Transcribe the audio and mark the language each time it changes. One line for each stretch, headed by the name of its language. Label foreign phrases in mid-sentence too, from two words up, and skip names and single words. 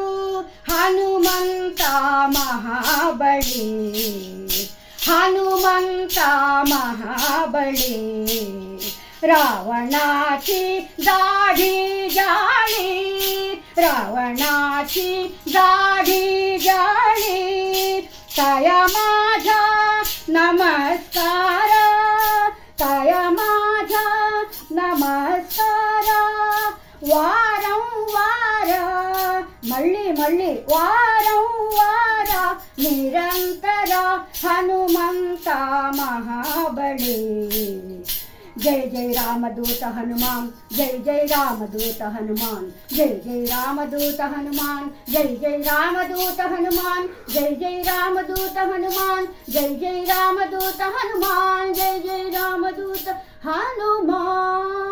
Marathi: हनुमंत महाबली, हनुमंत महाबली, रावणाची दाढी जाळी, रावणाची दाढी जाळी, तया माझा नमस्कार, तया माझा नमस्कार. वारंवार
Telugu: మళ్ళీ మళ్ళీ
Marathi: वारंवार निरंतर हनुमंत महाबली.
Telugu: జై జై రామదూత హనుమాన్, జై జై రామదూత హనుమాన్, జై జై రామదూత హనుమాన్, జై జై రామదూత హనుమాన్, జై జై రామదూత హనుమాన్, జై జై రామదూత హనుమాన్, జై జై రామదూత హనుమాన్.